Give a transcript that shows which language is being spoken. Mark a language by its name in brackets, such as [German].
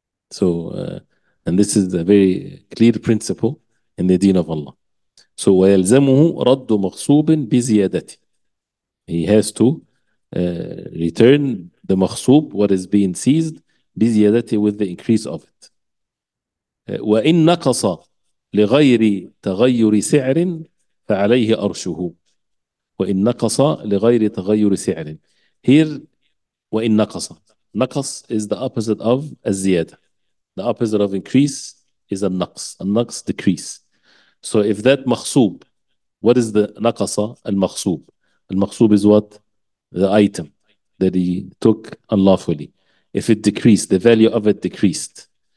[English] So, and this is a very clear principle in the deen of Allah. [Arabic] So, وَيَلْزَمُهُ رَدُّ مَغْصُوبٍ بِزِيَادَتِهِ. [English] He has to return the مغصوب, what is being seized, بزيادته, with the increase of it. [Arabic] وإن نقص لغير تغير سعر فعليه أرشه. وإن نقص لغير تغير سعر. [English] Here, [Arabic] وإن نقص. [English] نقص is the opposite of الزيادة. The opposite of increase is النقص. النقص, decrease. So if that مغصوب, what is the نقص? المغصوب. المغصوب is what? The item that he took unlawfully. If it decreased, the value of it decreased.